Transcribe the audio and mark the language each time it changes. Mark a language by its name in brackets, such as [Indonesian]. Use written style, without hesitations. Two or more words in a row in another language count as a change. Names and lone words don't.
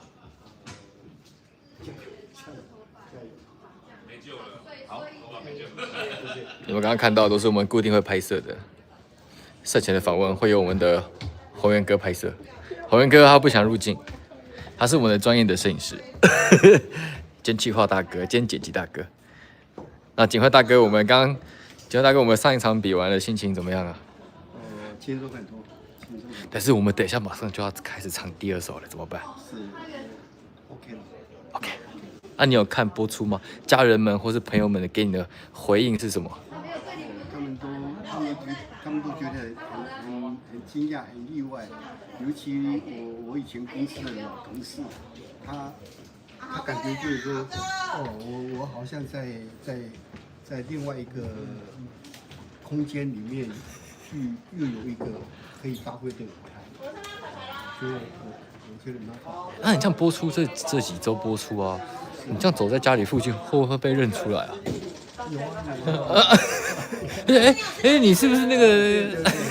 [Chinese] 你們剛剛看到的都是我們固定會拍攝的，賽前的訪問會由我們的宏源哥拍攝。宏源哥他不想入鏡，他是我們的專業的攝影師，兼企劃大哥，兼剪輯大哥。那景輝大哥，我們上一場比完了，心情怎麼樣啊？輕鬆很多。但是我們等一下馬上就要開始唱第二首了，怎麼辦？是 OK 了。 OK。那你有看播出嗎？家人們或是朋友們給你的回應是什麼？他們都覺得很驚訝、很意外，尤其我以前公司的老同事，他感覺就是說，哦，我好像在另外一個空間裡面又有一個可以發揮的舞台，所以我覺得蠻好。那你這樣播出這幾週播出啊，你這樣走在家裡附近會不會被認出來啊？哎，你是不是那個？